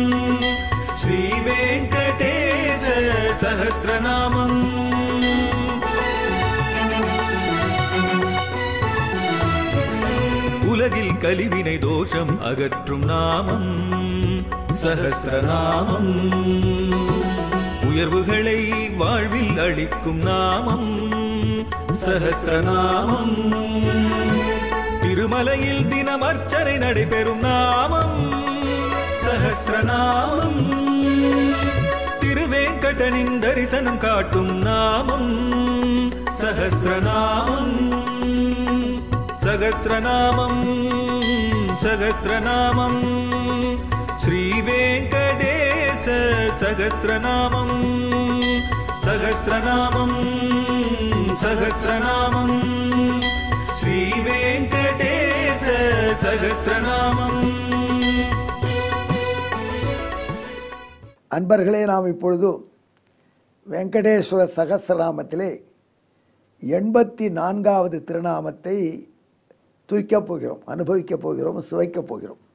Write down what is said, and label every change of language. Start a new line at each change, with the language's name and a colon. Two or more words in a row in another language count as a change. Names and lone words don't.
Sanskrit: श्रीवेङ्कटेश सहस्रनामं
Tamil: உலகில் கலிவினை தோஷம் அகற்றும் நாமம் சஹஸ்ரநாமம். உயர்வுகளை வாழ்வில் அளிக்கும் நாமம் சஹஸ்ரநாமம். திருமலையில் தினம் அர்ச்சனை நடைபெறும் நாமம் சஹஸ்ரநாமம். திருவேங்கடனின் தரிசனம் காட்டும் நாமம் சஹஸ்ரநாமம்.
Sanskrit: सहस्रनामं सहस्रनामं श्रीवेङ्कटेश सहस्रनामं सहस्रनामं सहस्रनामं श्रीवेङ्कटेश सहस्रनामं.
Tamil: அன்பர்களே, நாம் இப்பொழுது வெங்கடேஸ்வர சகஸ்ரநாமத்திலே 84வது திருநாமத்தை தூய்க்கப் போகிறோம், அனுபவிக்கப் போகிறோம், சுவைக்கப் போகிறோம்.